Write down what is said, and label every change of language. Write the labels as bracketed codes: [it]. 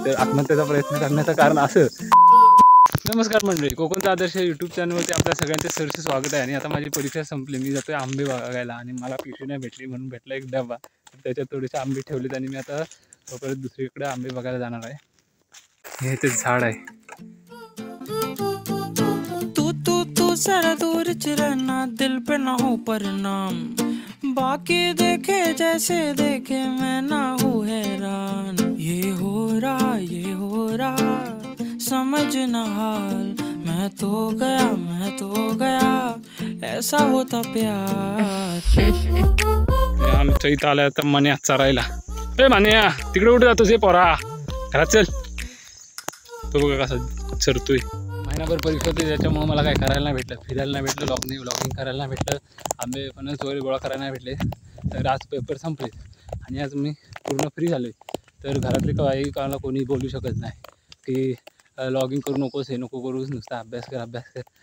[mr] तर आत्महत्येचा प्रयत्न करण्याचं कारण असं। नमस्कार मंडळी, कोकणचा आदर्श यूट्यूब चॅनलवरती आपल्या सगळ्यांचे सरसे स्वागत आहे। आणि आता माझी परीक्षा संपली, मी जातोय आंबे बघायला आणि मला पिशवी नाही भेटली म्हणून भेटला एक डबा। त्याच्यात थोडेसे आंबे ठेवलेत आणि मी आता परत दुसरीकडे आंबे बघायला जाणार आहे। हे ते झाड आहे। [hi] तू सारा दूर रहना, दिल पे ना हो परिणाम, बाकी देखे जैसे देखे मैं ना हूँ हैरान। ये हो रहा समझ ना हाल, मैं तो गया ऐसा होता प्यार। [mr] आमच्या इथं आलाय आता मन्या चरायला। ए मन्या, तिकडे कुठे जातोस? हे पोरा घरात चल। तो बघा कसा चरतोय। महिनाभर परीक्षा होती, त्याच्यामुळे मला काय करायला नाही भेटलं, फिरायला नाही भेटलं, ब्लॉगिंग करायला नाही भेटलं, आंबे फणस वगैरे गोळा करायला नाही भेटले। तर आज पेपर संपले आणि आज मी पूर्ण फ्री झालो। तर घरातले काही कामाला कोणी बोलू शकत नाही की लॉगिंग करू नकोस, हे नको करूस, नुसता अभ्यास कर।